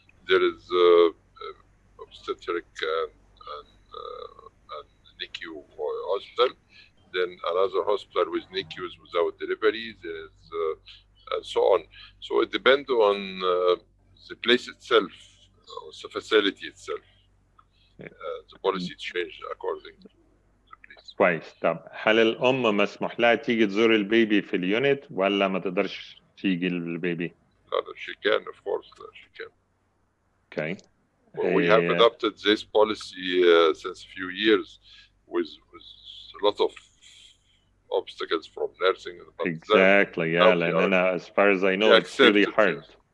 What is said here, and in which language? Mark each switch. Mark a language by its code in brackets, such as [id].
[en] There is obstetric and NICU hospital, then another hospital with NICUs without delivery. There is and so on. So it depends on the place itself, or the facility itself. The policy changed according to the place. [ar] كويس. طب هل الأم مسموح لها تيجي تزور البيبي في اليونت ولا ما تقدرش تيجي للبيبي؟ [en] She can, of course, she can. Okay. We have adopted this policy since a few years with a lot of obstacles from nursing. Exactly, yeah. And as far as I know, it's really hard.